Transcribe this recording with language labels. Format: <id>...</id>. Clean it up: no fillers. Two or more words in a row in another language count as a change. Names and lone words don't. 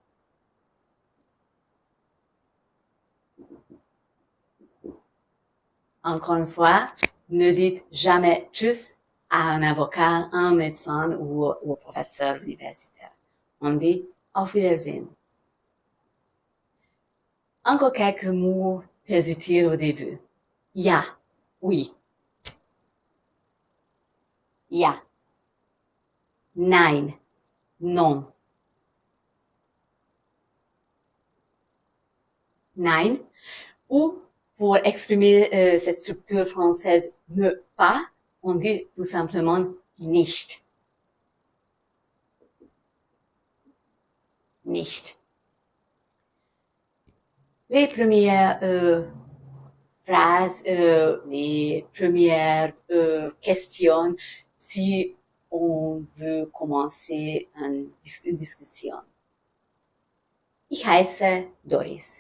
<fr>Encore une fois, ne dites jamais Tschüss à un avocat, un médecin ou au professeur universitaire. On dit</fr> <de>Auf Wiedersehen.</de> <fr>Encore quelques mots très utiles au début.</fr> <de>Ja, oui. Ja. Nein, non. Nein.</de> <fr>Ou pour exprimer cette structure française ne pas, on dit tout simplement nicht.</fr> <de>Nicht.</de> <fr>Les premières phrases, les premières questions, si on veut commencer une discussion.</fr> <de>Ich heiße Doris.</de>